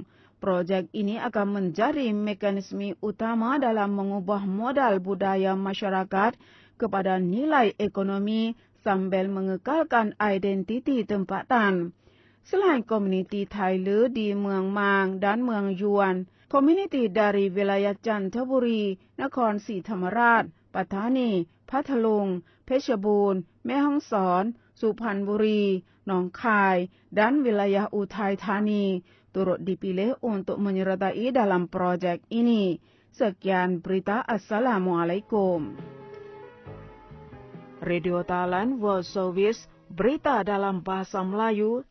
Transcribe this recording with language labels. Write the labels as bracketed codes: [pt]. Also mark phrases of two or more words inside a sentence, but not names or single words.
[ms] Projek ini akan menjadi mekanisme utama dalam mengubah modal budaya masyarakat kepada nilai ekonomi sambil mengekalkan identiti tempatan. Selain komuniti Thai Le di Muang Mang dan Muang Yuan, community dari wilayah Jantaburi, Nakhon ศรีธรรมราช ปัตตานี พัทลุง เพชรบูรณ์ แม่ฮ่องสอน สุพรรณบุรี หนองคาย dan wilayah Uthai Thani turut dipilih untuk menyertai dalam projek ini. Sekian berita. Assalamualaikum. Radio Thailand World Service, berita dalam bahasa Melayu.